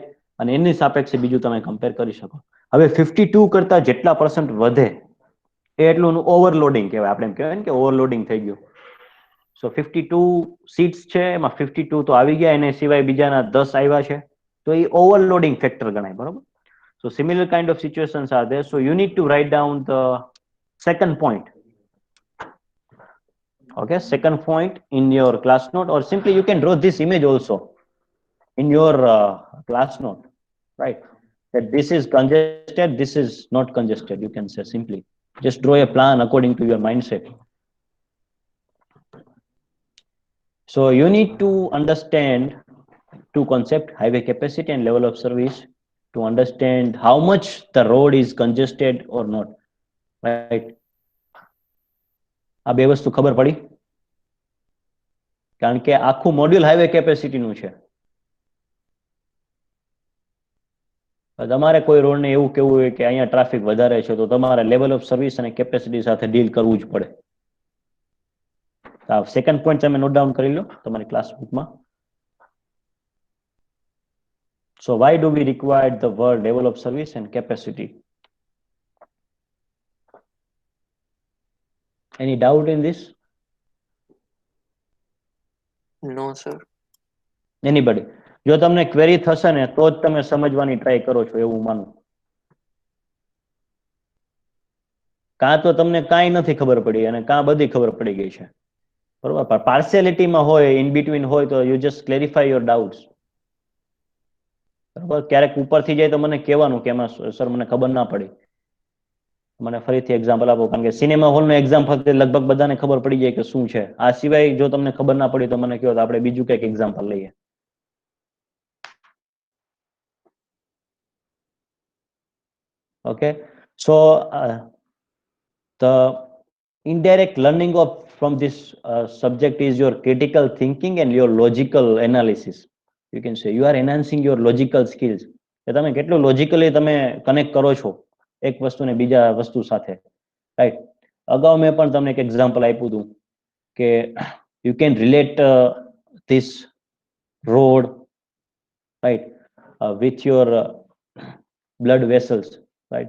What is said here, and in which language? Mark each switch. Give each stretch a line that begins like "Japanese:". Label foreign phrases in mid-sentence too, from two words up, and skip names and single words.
Gujarati: અને એની સાપેક્ષે બીજું તમે કમ્પેર કરી શકો. હવે 52 કરતા જેટલા % વધે એ એટલું ઓવરલોડિંગ કહેવાય. આપણે એમ કહેવાય ને કે ઓવરલોડિંગ થઈ ગયું. સો 52 સીટ્સ છે એમાં 52 તો આવી ગયા, એને સિવાય બીજાના 10 આવ્યા છે, તો એ
English: overloading factor
Gujarati: ગણાય, બરોબર.
English: So similar kind of situations are there. So you need to write down the second point. Okay, second point in your class note, or simply you can draw this image also in your class note, right? That this is congested, this is not congested, you can say simply. Just draw a plan according to your mindset. So you need to understand two concepts, highway capacity and level of service, to understand how much the road is congested or not, right?
Gujarati: આ બે વસ્તુ ખબર પડી? કારણ કે આખું મોડ્યુલ
English: highway capacityનું
Gujarati: છે. તમારે કોઈ રોડને એવું કેવું હોય કે અહીંયા ટ્રાફિક વધારે છે તો તમારે
English: level of service
Gujarati: અને કેપેસિટી સાથે ડીલ કરવું જ પડે.
English: second point
Gujarati: તમે
English: note down
Gujarati: કરી લો તમારી
English: class bookમાં. So why do we require the word level of service and capacity? Any doubt in this? No sir. Anybody?
Gujarati: જો તમને ક્વેરી થશે ને તો જ તમે સમજવાની ટ્રાય કરો છો એવું માનું. કાં તો તમને કાંઈ નથી ખબર પડી અને કાં બધી ખબર પડી ગઈ છે, બરોબર. પણ પાર્શિયાલિટીમાં હોય,
English: in between
Gujarati: હોય તો
English: you just clarify your doubts,
Gujarati: બરોબર. ક્યારેક ઉપરથી જાય તો મને કહેવાનું કે એમાં સર મને ખબર ના પડી, મને ફરીથી એક્ઝામ્પલ આપો. કારણ કે સિનેમા હોલનું એક્ઝામ્પલ લગભગ બધાને ખબર પડી જાય કે શું છે. આ સિવાય જો તમને ખબર ના પડી તો મને કહો તો આપણે બીજું કંઈક એક્ઝામ્પલ લઈએ.
English: Okay, so the indirect learning of from this subject is your critical thinking and your logical analysis. You can say you are enhancing your logical skills.
Gujarati: કે તમે કેટલું લોજિકલી તમે કનેક્ટ કરો છો એક વસ્તુને બીજા વસ્તુ સાથે, રાઈટ. અગાઉ મેં પણ તમને એક એક્ઝામ્પલ આપ્યું હતું કે
English: you can relate this road, right, with your blood vessels,
Gujarati: રાઈટ.